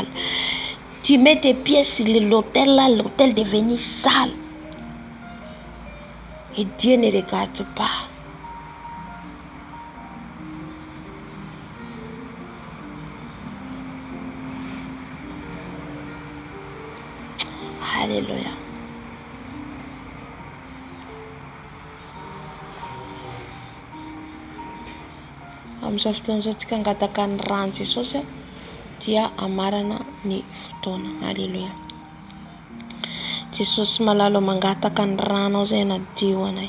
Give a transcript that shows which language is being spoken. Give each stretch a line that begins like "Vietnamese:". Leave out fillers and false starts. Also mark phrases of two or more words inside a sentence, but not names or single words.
French: Tu mets tes pieds sur l'autel là, l'autel devient sale. Et Dieu ne regarde pas. Alléluia.
Malagasy: Amin'izao fotoana izao tsika angataka ny rano Jesosy dia amarana ny fotoana. Alléluia. Jesosy malalo mangataka ny rano zay anadio anay.